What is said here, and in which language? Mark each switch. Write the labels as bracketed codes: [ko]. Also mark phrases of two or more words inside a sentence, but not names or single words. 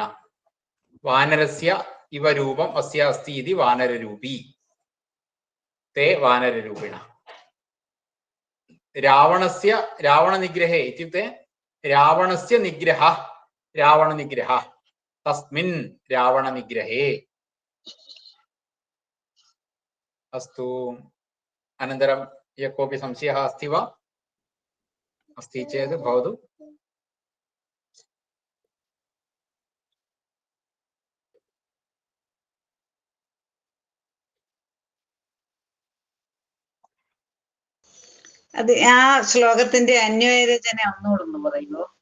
[sa] वानरस्य इव रूपं अस्य अस्ति इति वानररूपी ते वानररूपिण. रावणस्य रावणनिग्रहे इत्युक्ते रावणस्य निग्रह रावणनिग्रह तस्मिन् रावणनिग्रहे. अस्तु. अनन्तरं यः कोऽपि संशयः अस्ति वा? अस्ति चेत् भवतु. [ml] അത് ആ ശ്ലോകത്തിന്റെ അന്വയരചന ഒന്നുകൂടെ പറയുമോ?